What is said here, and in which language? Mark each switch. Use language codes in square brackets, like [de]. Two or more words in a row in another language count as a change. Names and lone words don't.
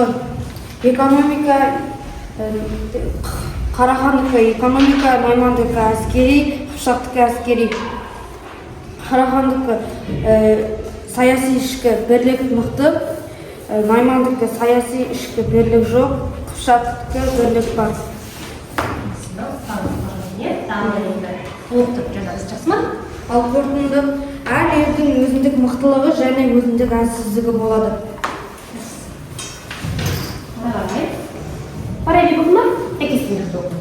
[uz] Ekonomika Qaraxonniki ekonomika, Maymondiki askeriy, Qupshoqdiki askeriy. Qaraxonniki siyosiy ishga birlik mixti, Maymondiki siyosiy ishga birlik yo'q, Qupshoqdiki birlik bor. [kk] Ал қорытынды әр елдің өзіндік мықтылығы және өзіндік әлсіздігі болады. Параллель болды ма? Әкесін жүрді.